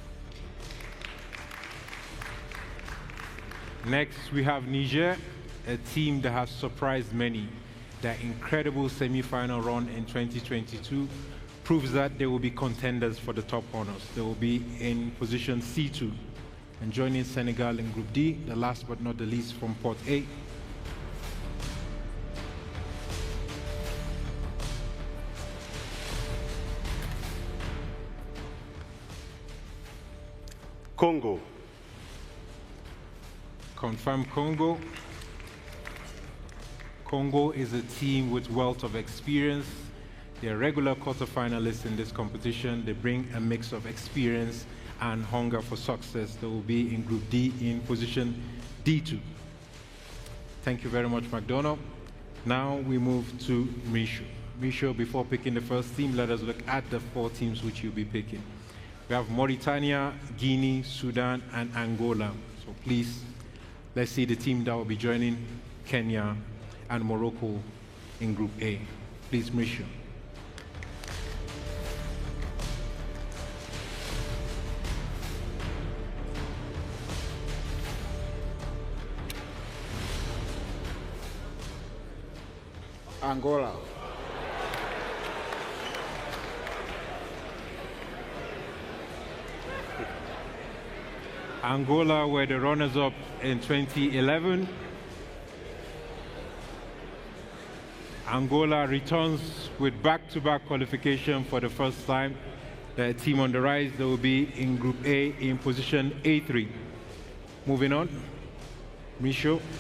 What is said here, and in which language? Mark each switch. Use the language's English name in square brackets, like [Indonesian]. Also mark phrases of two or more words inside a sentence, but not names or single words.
[English] Next, we have Niger, a team that has surprised many. Their incredible semi-final run in 2022 proves that they will be contenders for the top honors. They will be in position C2 and joining Senegal in Group D, the last but not the least from Port A. Congo. Confirm Congo. Congo is a team with wealth of experience. They're regular quarterfinalists in this competition. They bring a mix of experience and hunger for success. They will be in Group D in position D2. Thank you very much, McDonald. Now we move to Micho. Micho, before picking the first team, let us look at the 4 teams which you'll be picking. We have Mauritania, Guinea, Sudan, and Angola. So please, let's see the team that will be joining Kenya and Morocco in Group A. Please, Micho. Angola. Angola were the runners-up in 2011. Angola returns with back-to-back qualification for the first time. The team on the rise, they will be in Group A in position A3. Moving on, Micho.